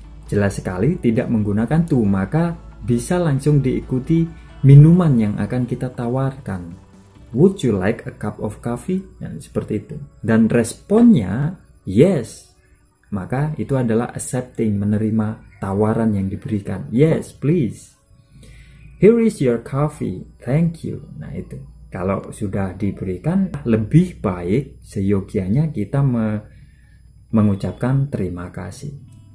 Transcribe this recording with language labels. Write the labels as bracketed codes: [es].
[id] Jelas sekali tidak menggunakan to, maka bisa langsung diikuti minuman yang akan kita tawarkan. [en] Would you like a cup of coffee? [id] Ya, seperti itu. Dan responnya yes. Maka itu adalah accepting, menerima tawaran yang diberikan. [en] Yes, please. Here is your coffee. Thank you. [id] Nah itu. Kalau sudah diberikan, lebih baik seyogianya kita mengucapkan terima kasih.